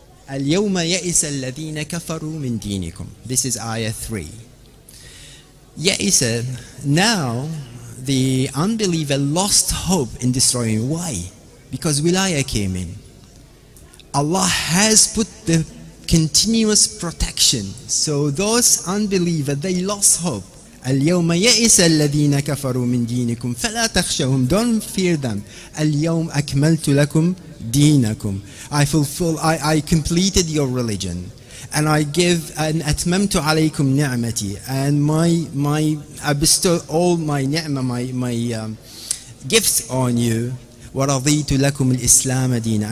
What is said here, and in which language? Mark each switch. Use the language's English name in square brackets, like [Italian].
[Arabic] اليوم يئس الذين كفروا من دينكم. [English] This is ayah 3. يئس, now the unbeliever lost hope in destroying. Why? Because wilayah came in. Allah has put the continuous protection. So those unbelievers, they lost hope. [Arabic] اليوم يئس الذين كفروا من دينكم فلا تخشوهم. [English] Don't fear them. [Arabic] اليوم أكملت لكم دينكم. [English] I completed your religion. And I give and [Arabic] أتممت عليكم نعمتي. [English] And I bestow all my ni'mah, my gifts on you. [Arabic] ورضيت لكم الإسلام دينا.